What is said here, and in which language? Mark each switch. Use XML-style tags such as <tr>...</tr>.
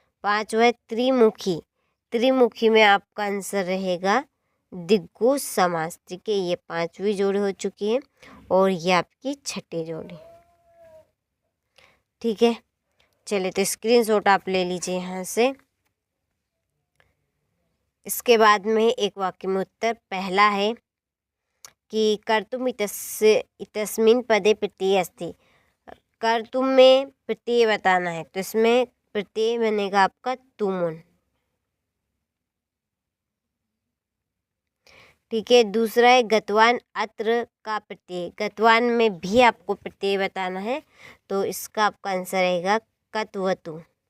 <hi>5वां है त्रिमुखी। त्रिमुखी में आपका आंसर रहेगा दिग्गु समास, ठीक है। ये 5वीं जोड़ी हो चुकी है और ये आपकी छठी जोड़ी, ठीक है। चलिए तो स्क्रीनशॉट आप ले लीजिए यहाँ से। इसके बाद में एक वाक्य में उत्तर। पहला है कि</hi> <sa>कर्तुम इतस्मिन् पदे प्रत्यय अस्ति।</sa> <hi>कर्तुम में प्रत्यय बताना है। तो इसमें प्रत्यय बनेगा आपका तुमुन, ठीक है। दूसरा है गतवान अत्र का प्रत्यय, गतवान में भी आपको प्रत्यय बताना है, तो इसका आपका आंसर रहेगा कतवतु।</hi>